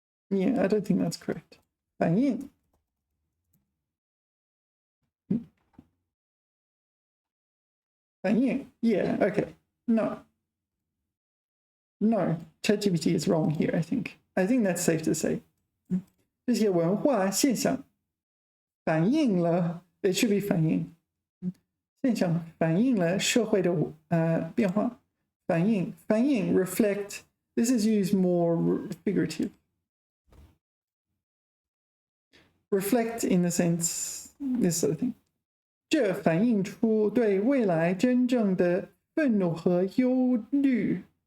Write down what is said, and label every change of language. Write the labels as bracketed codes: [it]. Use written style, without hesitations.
[en] Yeah, I don't think that's correct. [zh] 反应。 [en] 反应 Yeah, okay. No, ChatGPT is wrong here, I think. I think that's safe to say. [zh] 这些文化现象反映了 [en] It should be [zh] 反映。现象反映了社会的变化。 [en] 反映 reflect. This is used more figurative. Reflect in the sense, this sort of thing. [zh] 这反映出对未来真正的愤怒和忧虑。